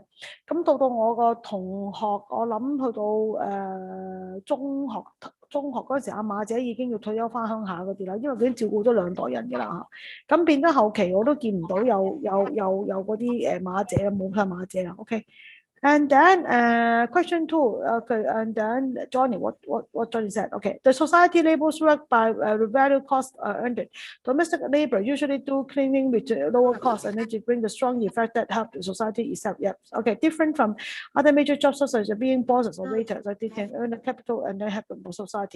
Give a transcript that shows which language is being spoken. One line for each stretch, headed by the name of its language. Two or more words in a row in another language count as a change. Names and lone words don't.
Cantonese: 咁到我個同學，我諗去到中學嗰陣時，阿馬姐已經要退休翻鄉下嗰啲啦，因為佢已經照顧咗2代人嘅啦嚇。咁變咗後期我都見唔到有嗰啲馬姐，冇晒馬姐啦。
English: OK。And then question 2, okay, and then Johnny, what Johnny said, okay, the society labels work by value cost earned. Domestic labor usually do cleaning with lower cost and then to bring the strong effect that help the society itself. Yep, okay, different from other major jobs such as being bosses or waiters, like they can earn a capital and then help the society.